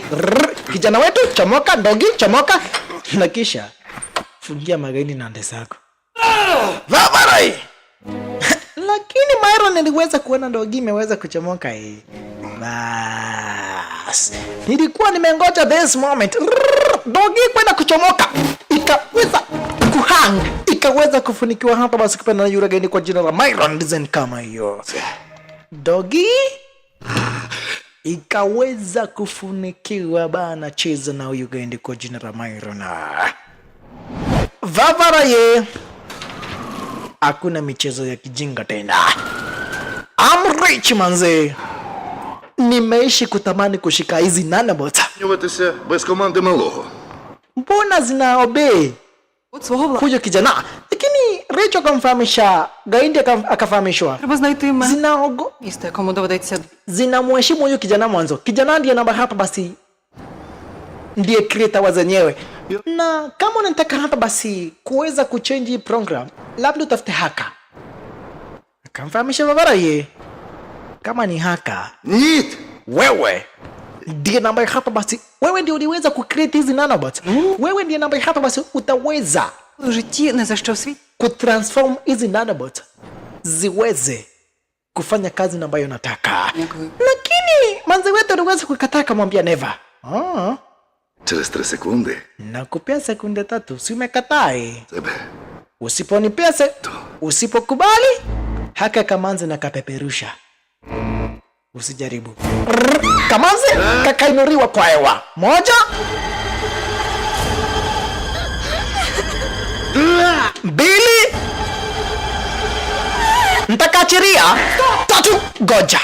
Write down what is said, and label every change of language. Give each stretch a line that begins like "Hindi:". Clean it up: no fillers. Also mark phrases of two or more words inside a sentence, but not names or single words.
Swahili: Kijana wetu chomoka, ndogi chomoka, na kisha fungia magaindi na Desagu Vavarai. Lakini Myron niliweza kuona ndogi imeweza kuchomoka hii. Bas nilikuwa nimengoja
English: this moment
Swahili: ndogi kwenda kuchomoka, ikaweza kuhang, ikaweza kufunikiwa hapa basi kupenda na yule gani kwa jina la Myron design kama hiyo. Dogi ikaweza kufunikiwa bana, cheza na huyu gani kwa jina la Myron. Vavaraye hakuna michezo ya kijinga tena.
English: I'm rich manze.
Swahili: nimeishi kutamani kushika hizi nanobots.
Ukrainian: Змінюватися без команди малого.
Swahili: Mbona zina obey
Ukrainian: От свого
Swahili: huyo kijana? Lakini Rachel akamfahamisha, Gaindi akafahamishwa.
Ukrainian: Треба знайти
Swahili: Zinaogo,
Ukrainian: якому доведеться.
Swahili: zinamheshimu huyo kijana mwanzo. Kijana ndiye namba hapa basi, ndiye creator wa zenyewe. Na kama unataka hapa basi kuweza kuchange program, labda utafute haka. Akamfahamisha Vavarai, kama ni haka,
Ukrainian: Ні!
Swahili: wewe ndiye namba hapa basi, wewe ndiye uliweza kucreate hizi nanobots. Wewe ndiye namba hapa basi utaweza
Ukrainian: У житті не за що в світі.
Swahili: kutransform hizi nanobots ziweze kufanya kazi ambayo nataka.
Ukrainian: Дякую.
Swahili: Lakini manzi wetu aliweza kukataa, kumwambia never.
Ukrainian: Через 3 секунди
Swahili: Nakupea sekunde 3, si umekataa?
Ukrainian: тебе.
Swahili: Usiponipea usipokubali, haka Kamanzi na kapeperusha. Usijaribu. Kamanzi kakainuriwa kwa hewa. 1 2 Ntakaachiria 3 goja.